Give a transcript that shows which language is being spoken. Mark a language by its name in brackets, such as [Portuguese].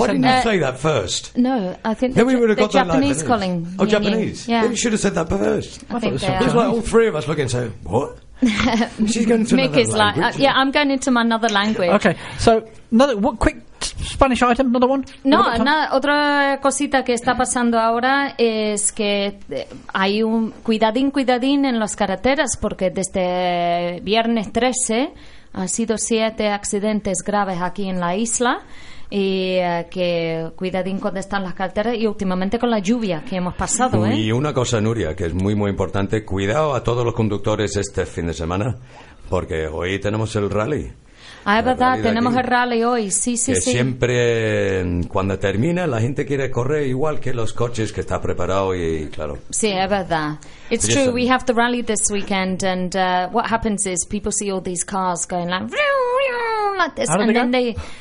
[English] said no? Why didn't you say that first? No, I think then we would have got Japanese calling. Oh, Japanese. Yeah. Then you should have said that first. I think it's like all three of us looking and say, what? She's going to Mick is like, I'm going into my another language. Okay, so another what quick Spanish item, another one? [Spanish] No, otra cosita que está pasando ahora es que hay un cuidadín en las carreteras, porque desde viernes 13 han sido 7 accidentes graves aquí en la isla. Y que cuidadín cuando están las carreteras y últimamente con la lluvia que hemos pasado. Y una cosa, Nuria, que es muy, muy importante: cuidado a todos los conductores este fin de semana, porque hoy tenemos el rally. Ah, es verdad, tenemos el rally hoy, sí. Que siempre, cuando termina, la gente quiere correr igual que los coches que está preparado y claro. Sí, es verdad. [English] It's true, we have the rally this weekend, and what happens is people see all these cars going like this, and then they.